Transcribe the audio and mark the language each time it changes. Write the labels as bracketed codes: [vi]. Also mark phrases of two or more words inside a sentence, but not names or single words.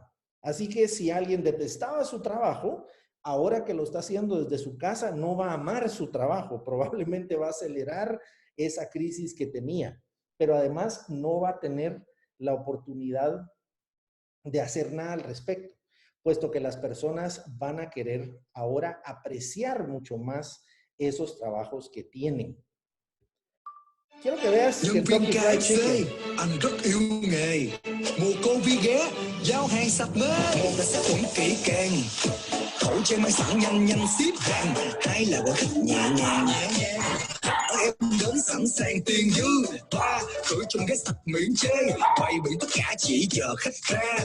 [es] Así que si alguien detestaba su trabajo, ahora que lo está haciendo desde su casa, no va a amar su trabajo, probablemente va a acelerar esa crisis que tenía, pero además no va a tener la oportunidad de hacer nada al respecto, puesto que las personas van a querer ahora apreciar mucho más esos trabajos que tienen. Quiero que veas [vi] Nhân viên KFC, anh rất yêu nghề. Mùa Covid ghé, giao hàng sạch mê. Một là sát khuẩn kỹ càng, khẩu trang mang sẵn nhanh ship hàng. Hai là bộ thích nhẹ nhàng. Em đến sẵn sàng tiền dư. Ba, khử trùng cái sạch miễn chê. Bày biện tất cả chỉ chờ khách ra.